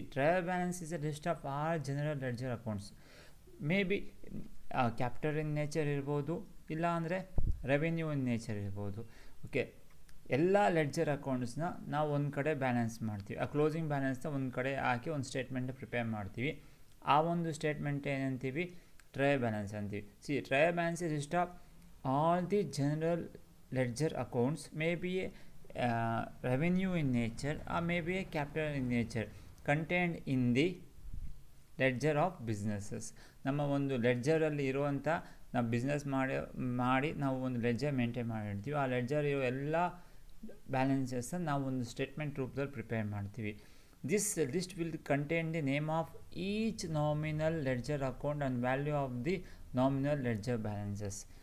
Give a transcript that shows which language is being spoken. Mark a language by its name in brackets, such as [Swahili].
[English] Trial balance is a list of all general ledger accounts. May be capital in nature ಇರ್ಬೋದು, ಇಲ್ಲ ಅಂದರೆ revenue in nature ಇರ್ಬೋದು. [Kannada] Okay, ಎಲ್ಲ ledger ಅಕೌಂಟ್ಸ್ನ ನಾವು ಒಂದು ಕಡೆ ಬ್ಯಾಲೆನ್ಸ್ ಮಾಡ್ತೀವಿ. ಆ ಕ್ಲೋಸಿಂಗ್ ಬ್ಯಾಲೆನ್ಸ್ನ ಒಂದು ಕಡೆ ಹಾಕಿ ಒಂದು ಸ್ಟೇಟ್ಮೆಂಟ್ ಪ್ರಿಪೇರ್ ಮಾಡ್ತೀವಿ. ಆ ಒಂದು ಸ್ಟೇಟ್ಮೆಂಟ್ ಏನಂತೀವಿ? ಟ್ರಯಲ್ ಬ್ಯಾಲೆನ್ಸ್ ಅಂತೀವಿ. [English] Trial balance is list of all the general ledger accounts, may be a revenue in nature or may be a capital in nature, contained in the ledger of businesses. [Kannada] ನಮ್ಮ ಒಂದು ಲೆಡ್ಜರಲ್ಲಿ ಇರುವಂಥ ನಾವು business ಮಾಡಿ ನಾವು ಒಂದು ledger maintain ಮಾಡಿರ್ತೀವಿ. ಆ ledger ಇರೋ ಎಲ್ಲ ಬ್ಯಾಲೆನ್ಸಸ್ನ ನಾವು ಒಂದು ಸ್ಟೇಟ್ಮೆಂಟ್ ರೂಪದಲ್ಲಿ ಪ್ರಿಪೇರ್ ಮಾಡ್ತೀವಿ. [English] This list will contain the name of each nominal ledger account and value of the nominal ledger balances.